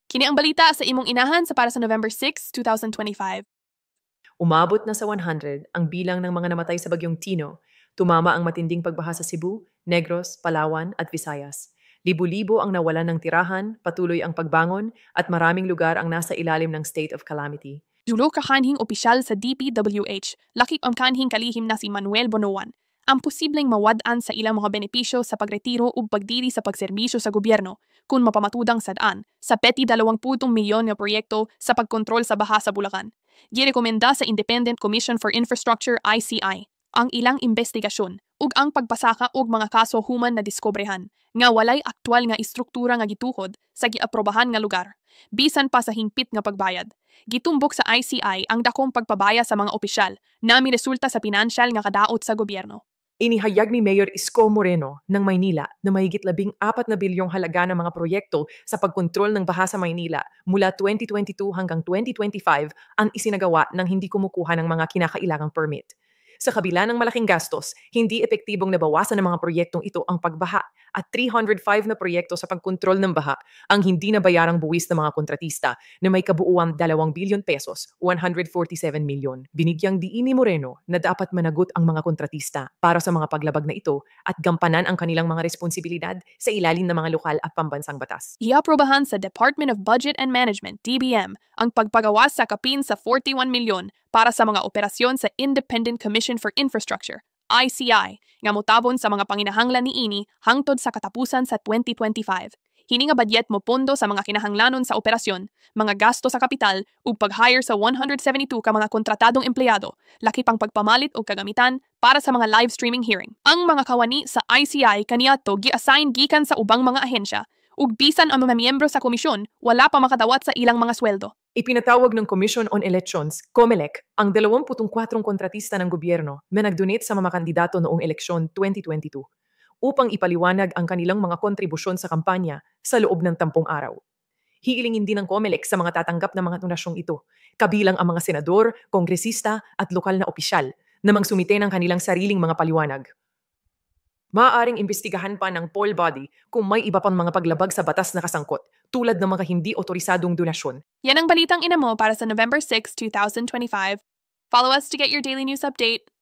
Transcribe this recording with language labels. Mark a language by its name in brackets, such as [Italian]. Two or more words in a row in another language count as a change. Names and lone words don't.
[Cebuano] Kini ang balita sa imong inahan sa para sa November 6, 2025. [Filipino] Umabot na sa 100 ang bilang ng mga namatay sa bagyong Tino. Tumama ang matinding pagbaha sa Cebu, Negros, Palawan at Visayas. Libo-libo ang nawalan ng tirahan, patuloy ang pagbangon at maraming lugar ang nasa ilalim ng [English] state of calamity. [Cebuano] Julo kakanhing opisyal sa DPWH, lakip ang kanhing kalihim na si Manuel Bonoan, ang posibleng mawad-an sa ilang mga benepisyo sa pagretiro ug pagdiri sa pagserbisyo sa gobyerno kung mapamatudang sadaan sa peti 20 milyon nga proyekto sa pagkontrol sa baha sa Bulacan. Girekomenda sa Independent Commission for Infrastructure ICI ang ilang investigasyon ug ang pagpasaka og mga kaso human na diskobrehan nga walay aktwal nga istruktura nga gituhod sa giaprobahan nga lugar bisan pa sa hingpit nga pagbayad. Gitumbok sa ICI ang dakong pagpabaya sa mga opisyal na miresulta sa pinansyal nga kadaot sa gobyerno. [Filipino] Inihayag ni Mayor Isko Moreno ng Maynila na mahigit 14 na bilyong halaga ng mga proyekto sa pagkontrol ng baha sa Maynila mula 2022 hanggang 2025 ang isinagawa ng hindi kumukuha ng mga kinakailangang permit. Sa kabila ng malaking gastos, hindi epektibong nabawasan ng mga proyektong ito ang pagbaha at 305 na proyekto sa pagkontrol ng baha ang hindi nabayarang buwis ng mga kontratista na may kabuuang 2 bilyon pesos, 147 milyon. Binigyang diin ni Moreno na dapat managot ang mga kontratista para sa mga paglabag na ito at gampanan ang kanilang mga responsibilidad sa ilalim ng mga lokal at pambansang batas. [Cebuano] Iaprobahan sa Department of Budget and Management, DBM, ang pagpagawas sa kapin sa 41 milyon para sa mga operasyon sa Independent Commission for Infrastructure, ICI, nga motabon sa mga panginahanglan niini hangtod sa katapusan sa 2025. Hini nga badyet mo pondo sa mga kinahanglanon sa operasyon, mga gasto sa kapital ug pag-hire sa 172 ka mga kontratadong empleyado, laki pang pagpamalit og kagamitan para sa mga [English] live streaming hearing. [Cebuano] Ang mga kawani sa ICI kaniadto gi-assign gikan sa ubang mga ahensya ug bisan ang mga miyembro sa komisyon wala pa makadawat sa ilang mga sweldo. [Filipino] Ipinatawag ng Commission on Elections, COMELEC, ang 24 kontratista ng gobyerno na nagdonate sa mga kandidato noong eleksyon 2022 upang ipaliwanag ang kanilang mga kontribusyon sa kampanya sa loob ng 10 araw. Hiilingin din ng COMELEC sa mga tatanggap ng mga donasyong ito, kabilang ang mga senador, kongresista at lokal na opisyal na magsumite ng kanilang sariling mga paliwanag. Maaaring imbestigahan pa ng poll body kung may iba pang mga paglabag sa batas na kasangkot, tulad ng mga hindi otorisadong donasyon. Yan ang balitang ina mo para sa November 6, 2025. [English] Follow us to get your daily news update.